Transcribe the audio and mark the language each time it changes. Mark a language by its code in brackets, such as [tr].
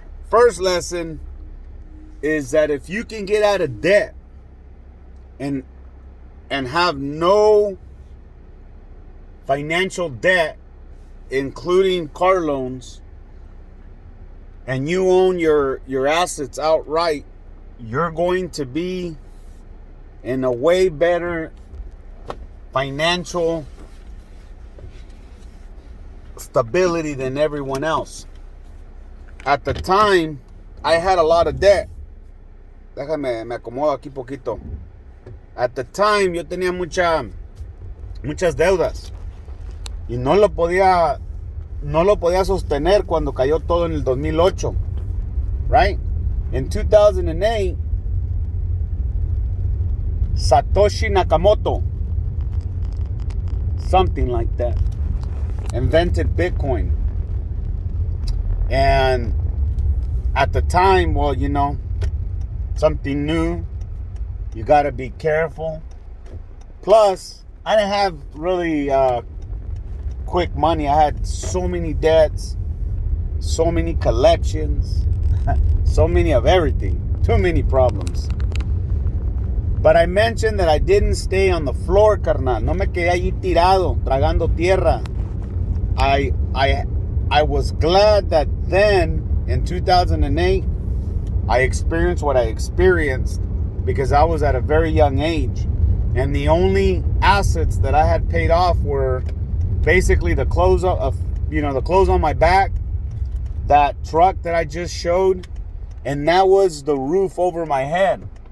[en] First lesson is that if you can get out of debt and have no financial debt, including car loans, and you own your assets outright, you're going to be in a way better financial stability than everyone else. At the time, I had a lot of debt. [es] Déjame, me acomodo aquí poquito. [en] At the time, [es] yo tenía muchas deudas. Y no lo podía sostener cuando cayó todo en el 2008. [en] Right? In 2008, Satoshi Nakamoto, something like that, invented Bitcoin. And at the time, well, you know, something new, you got to be careful. Plus, I didn't have really quick money. I had so many debts, so many collections, so many of everything, too many problems. But I mentioned that I didn't stay on the floor, carnal. [es] No me quedé allí tirado, tragando tierra. [en] I was glad that then, in 2008, I experienced what I experienced because I was at a very young age. And the only assets that I had paid off were basically the clothes the clothes on my back, that truck that I just showed, and that was the roof over my head.